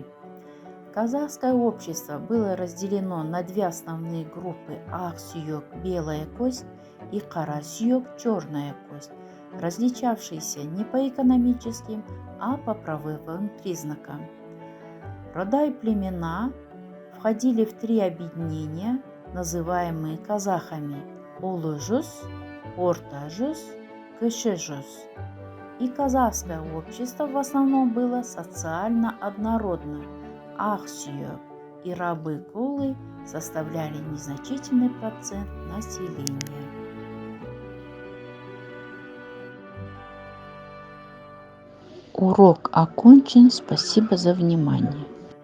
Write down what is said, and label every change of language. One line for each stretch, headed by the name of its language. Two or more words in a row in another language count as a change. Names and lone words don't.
Russian: Казахское общество было разделено на 2 основные группы – Аксүйек – белая кость и Карасүйек – черная кость, различавшиеся не по экономическим, а по правовым признакам. Рода и племена входили в 3 объединения, называемые казахами – Улы жүз, Орта жүз, Кіші жүз. И казахское общество в основном было социально однородно. Аксүйек и рабы-кулы составляли незначительный процент населения. Урок окончен. Спасибо за внимание.